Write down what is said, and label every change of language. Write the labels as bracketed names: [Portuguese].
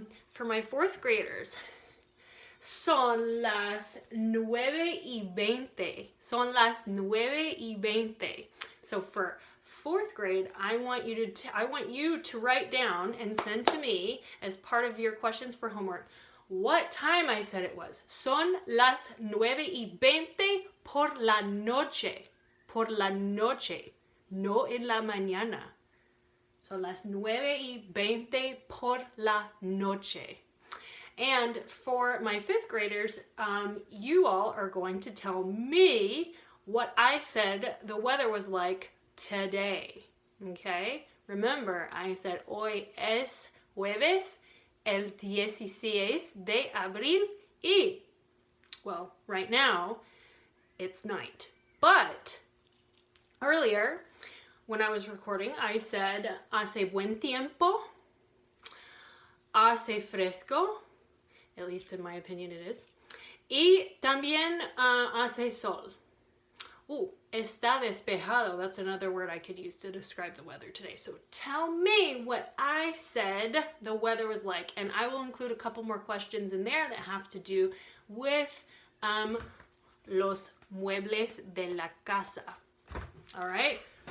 [English] For my fourth graders, [Spanish] son las 9:20. Son las 9:20. [English] So for fourth grade, I want you to write down and send to me as part of your questions for homework what time I said it was. [Spanish] Son las 9:20 por la noche. Por la noche. No en la mañana. Son las 9:20 por la noche. [English] And for my 5th graders, you all are going to tell me what I said the weather was like today. Okay? Remember, I said [Spanish] hoy es jueves, el 16 de abril, y, [English] well, right now, it's night. But earlier, when I was recording, I said [Spanish] hace buen tiempo, hace fresco, [English] at least in my opinion it is, [Spanish] y también hace sol. Está despejado. [English] That's another word I could use to describe the weather today. So tell me what I said the weather was like, and I will include a couple more questions in there that have to do with [Spanish] los muebles de la casa. [English] All right?